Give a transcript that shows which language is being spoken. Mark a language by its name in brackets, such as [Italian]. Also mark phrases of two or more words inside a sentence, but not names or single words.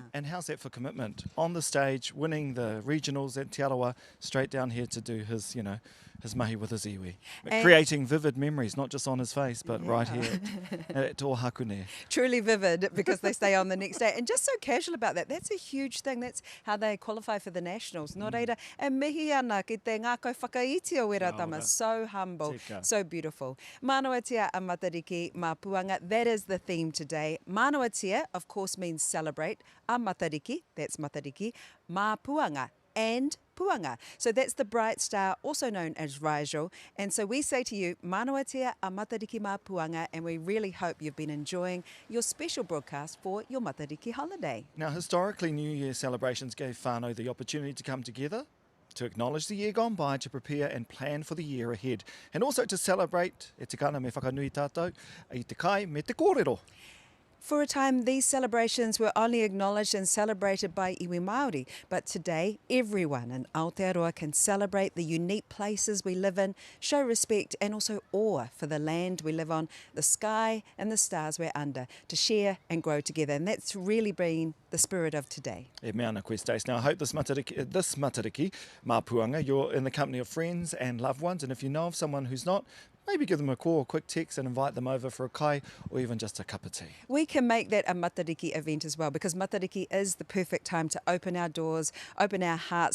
[English] And how's that for commitment? On the stage, winning the regionals at Te Arawa, straight down here to do his, his mahi with his iwi. Creating vivid memories, not just on his face, but right here at Ohakune. Truly vivid because they stay on the next day. And just so casual about that. That's a huge thing. That's how they qualify for the nationals. [Māori] Nō reira, e mihi ana ki te ngākau whakaiti o Weratama. [English] So humble, so beautiful. [Māori] Mānoatia a Matariki Mā Puanga. [English] That is the theme today. Mānoatia, of course, means celebrate. [Māori] A Matariki, that's Matariki. Mā Puanga. [English] And Puanga. So that's the bright star, also known as Raijo. And so we say to you, [Māori] Mānoatia a Matariki Mā Puanga, [English] and we really hope you've been enjoying your special broadcast for your Matariki holiday. Now, historically, New Year celebrations gave whānau the opportunity to come together, to acknowledge the year gone by, to prepare and plan for the year ahead, and also to celebrate [Māori] e te kana me whakanui tātou, I te kai me te kōrero. [English] For a time, these celebrations were only acknowledged and celebrated by [Māori] iwi Māori, [English] but today everyone in Aotearoa can celebrate the unique places we live in, show respect and also awe for the land we live on, the sky and the stars we're under, to share and grow together. And that's really been the spirit of today. [Māori] E mea ana koe, Stace. [English] Now, I hope this Matariki Mā Puanga, you're in the company of friends and loved ones, and if you know of someone who's not, maybe give them a call, a quick text and invite them over for a kai or even just a cup of tea. We can make that a Matariki event as well because Matariki is the perfect time to open our doors, open our hearts.